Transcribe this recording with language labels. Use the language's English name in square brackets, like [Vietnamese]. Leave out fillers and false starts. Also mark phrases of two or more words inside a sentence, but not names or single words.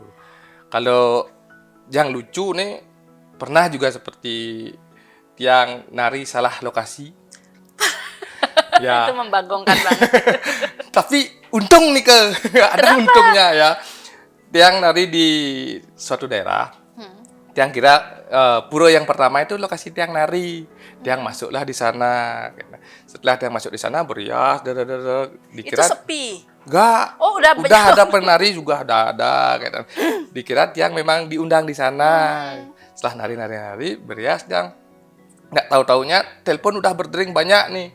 [Indonesian] Kalau yang lucu nih pernah juga seperti tiang nari salah lokasi. Ya, Itu membagongkan banget. tapi untung nih ke ada untungnya ya. Tiang nari di suatu daerah. Tiang kira pura yang pertama itu lokasi tiang nari. Tiang masuklah di sana. Setelah tiang masuk di sana berias, Itu dikira sepi. enggak. Oh, udah Ada penari juga ada gitu. Dikira tiang memang diundang di sana. Setelah nari berias tiang nggak tahu-taunya telepon udah berdering banyak nih.